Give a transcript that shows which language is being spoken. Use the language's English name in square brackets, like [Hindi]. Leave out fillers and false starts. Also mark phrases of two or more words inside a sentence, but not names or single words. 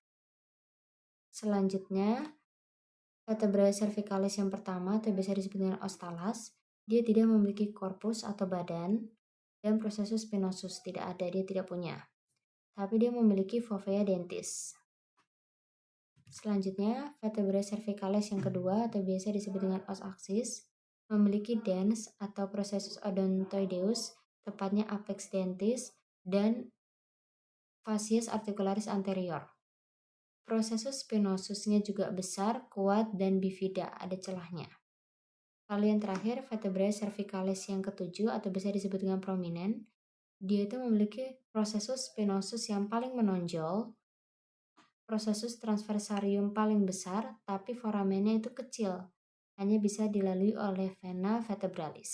[Indonesian] Selanjutnya, [Latin] vertebrae cervicalis [Indonesian] yang pertama atau biasa disebut dengan [Latin] os thalas, [Indonesian] dia tidak memiliki korpus atau badan, dan [Latin] processus spinosus [Indonesian] tidak ada, dia tidak punya. Tapi dia memiliki [Latin] fovea dentis. [Indonesian] Selanjutnya, [Latin] vertebrae cervicalis [Indonesian] yang kedua atau biasa disebut dengan [Latin] os axis, [Indonesian] memiliki dens atau [Latin] processus odontoideus, [Indonesian] tepatnya [Latin] apex dentis, [Indonesian] dan [Latin] facies articularis anterior. Processus spinosusnya [Indonesian] juga besar, kuat, dan bifida, ada celahnya. Lalu yang terakhir, [Latin] vertebrae cervicalis [Indonesian] yang ketujuh atau bisa disebut dengan prominent, dia itu memiliki [Latin] processus spinosus [Indonesian] yang paling menonjol, [Latin] processus transversarium [Indonesian] paling besar, tapi foramennya itu kecil, hanya bisa dilalui oleh [Latin] vena vertebralis.